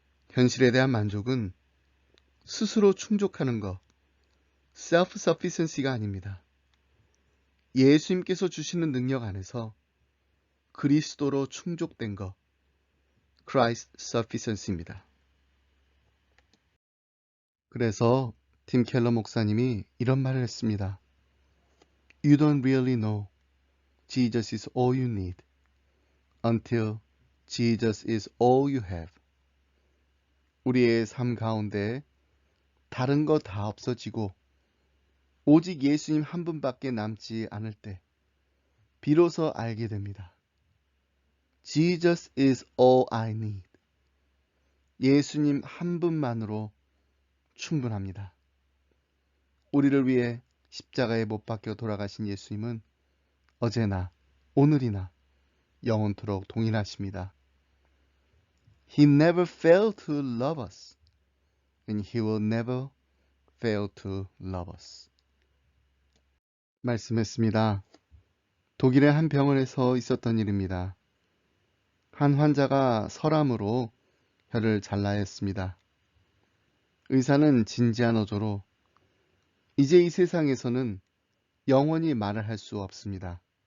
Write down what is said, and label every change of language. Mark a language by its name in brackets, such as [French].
[Korean] 현실에 대한 만족은 스스로 충족하는 것, self-sufficiency가 아닙니다. 예수님께서 주시는 능력 안에서 그리스도로 충족된 것, Christ sufficiency입니다. 그래서 팀 켈러 목사님이 이런 말을 했습니다. [English] You don't really know Jesus is all you need until Jesus is all you have. [Korean] 우리의 삶 가운데 다른 거 다 없어지고 오직 예수님 한 분밖에 남지 않을 때 비로소 알게 됩니다. [English] Jesus is all I need. [Korean] 예수님 한 분만으로 충분합니다. 우리를 위해 십자가에 못 박혀 돌아가신 예수님은 어제나 오늘이나 영원토록 동일하십니다. [English] He never failed to love us, and He will never fail to love us. [Korean] 말씀했습니다. 독일의 한 병원에서 있었던 일입니다. 한 환자가 설암으로 혀를 잘라야 했습니다. 의사는 진지한 어조로 이제 이 세상에서는 영원히 말을 할 수 없습니다.